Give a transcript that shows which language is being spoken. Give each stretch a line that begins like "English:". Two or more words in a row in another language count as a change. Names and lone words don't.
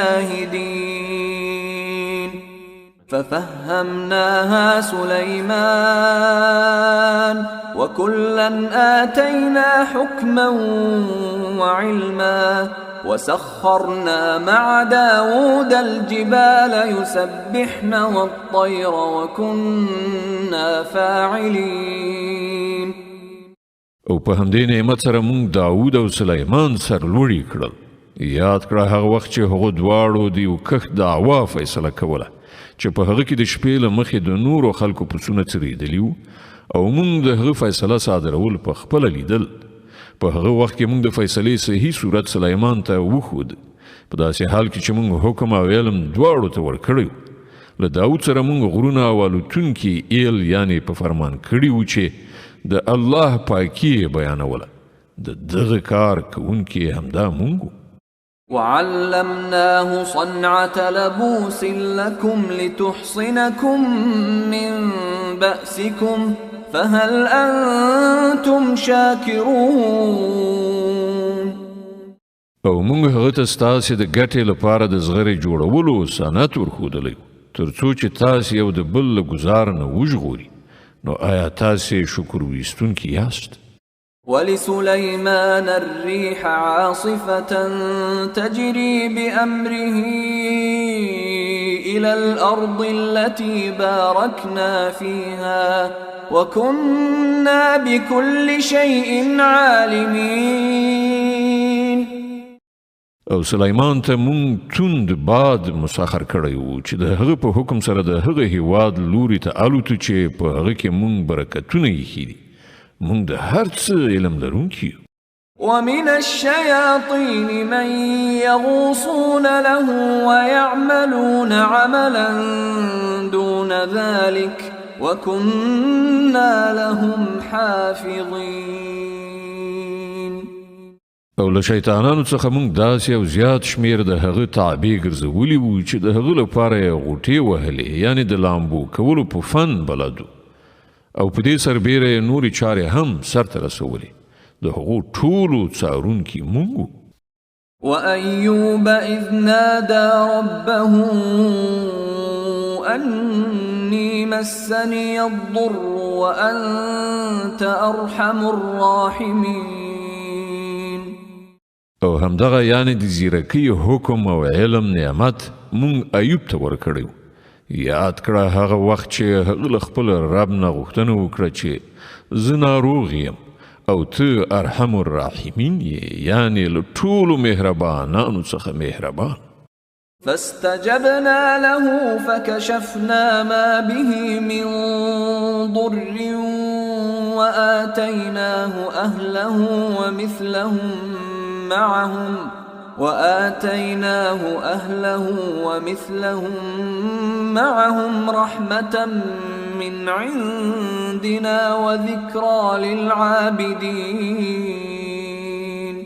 Arabic: شاهدين ففهمناها سليمان وكلا آتينا حكما وعلما وسخرنا مع داود الجبال يسبحن والطير وكنا فاعلين.
Pashto: او په همدې نعمت سره مونږ داود او سلیمان سرلوړي کړل. یاد کړه هغه وخت چې هغو دواړو د یو کښت دعوا فیصله کوله چې په هغه کې د شپې له مخې د نورو خلکو پسونه څرېدلي وو او مونږ د هغه فیصله صادرول په خپله لیدل. په هغه وخت کې مونږ د فیصلې صحیح صورت سلیمان ته وښود په داسې حال کې چې مونږ حکم او علم دواړو ته ورکړی و. له داود سره مونږ غرونه او الوتونکي ایل یعنې په فرمان کړي وو چې د الله پاکي یې بیانوله. د دغه کار کوونکي همدا مونږ وو.
Arabic: وعلمناه صنعة لبوس لكم لتحصنكم من بأسكم فهل أنتم شاكرون.
Pashto: او مونږ هغه ته ستاسې د ګټې لپاره د زغرې جوړولو صنعت ورښودلی تر څو چې تاسې یو د بل له ګزار نه وژغوري. نو آیا تاسې شکر ویستونکي یاست؟
Arabic: ولسليمان الريح عاصفة تجري بأمره إلى الأرض التي باركنا فيها وكنا بكل شيء عالمين.
Pashto: او سلیمان ته مونږ توند باد مسخر کړی و چې د هغه په حکم سره د هغه هیواد لوري ته الوتو چې په هغه کې مونږ برکتونه ایښي دي. مونږ د هر څه علم لرونکي یو.
Arabic: ومن الشياطين من يغوصون له ويعملون عملا دون ذلك وكنا لهم حافظين.
Pashto: او له شیطانانو څخه موږ داسې یو زیات شمیر د هغه تابع ګرځولي وو چې د هغه لپاره یې غوټې وهلې، یعنی د لامبو کولو په فن بلدو، او په دې سربیره یې نورې چارې هم سرته رسولې. د هغو ټولو څارونکي موږ وو.
Arabic: وأيوب إذ نادى ربه أني مسني الضر وأنت أرحم الراحمين.
Pashto: او همدغه یعنی د زیرکی حکم او علم نعمت مونږ ایوب ته ورکړیو. یاد کړه هغه وخت چې هغه له خپل رب نه غوښتنه وکړه چې زه ناروغ یم او ته
Arabic: ارحم الراحمین
Pashto: یې، یعنی له ټولو مهربانانو څخه مهربان.
Arabic: فاستجبنا له فكشفنا ما به من ضر وآتيناه أهله ومثلهم معهم رحمة من عندنا وذكرى للعابدين.